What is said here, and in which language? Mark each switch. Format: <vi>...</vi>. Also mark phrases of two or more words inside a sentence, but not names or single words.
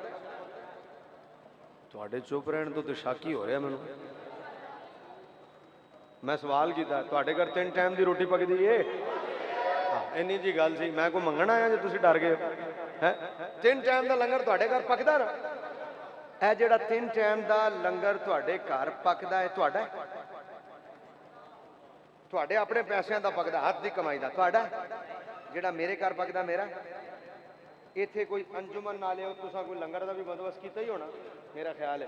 <pa>ਤੁਹਾਡੇ ਚੁੱਪ ਰਹਿਣ ਤੋਂ ਸ਼ਾਕੀ ਹੋ ਰਿਹਾ ਮੈਨੂੰ। ਮੈਂ ਸਵਾਲ ਕੀਤਾ, ਤੁਹਾਡੇ ਘਰ 3 ਟਾਈਮ ਕੀ ਰੋਟੀ ਪੱਕਦੀ ਹੈ? ਇੰਨੀ ਜੀ ਗੱਲ ਸੀ, ਮੈਂ ਕੋਈ ਮੰਗਣਾ ਆਇਆ ਜੋ ਤੁਸੀਂ ਡਰ ਗਏ ਹੈਂ? 3 ਟਾਈਮ ਕਾ ਲੰਗਰ ਤੁਹਾਡੇ ਘਰ ਪੱਕਦਾ ਨਾ? ਇਹ ਜਿਹੜਾ 3 ਟਾਈਮ ਦਾ ਲੰਗਰ ਤੁਹਾਡੇ ਘਰ ਪੱਕਦਾ ਹੈ, ਤੁਹਾਡਾ ਤੁਹਾਡੇ ਆਪਣੇ ਪੈਸਿਆਂ ਦਾ ਪੱਕਦਾ, ਹੱਥ ਦੀ ਕਮਾਈ ਦਾ ਤੁਹਾਡਾ? ਜਿਹੜਾ ਮੇਰੇ ਘਰ ਪੱਕਦਾ ਮੇਰਾ? ਇੱਥੇ ਕੋਈ ਅੰਜੁਮਨ ਨਾਲੇ ਤੁਸੀਂ ਕੋਈ ਲੰਗਰ ਦਾ ਵੀ ਬੰਦੋਬਸਤ ਕੀਤਾ ਹੀ ਹੋਣਾ, ਮੇਰਾ ਖਿਆਲ ਹੈ।</pa>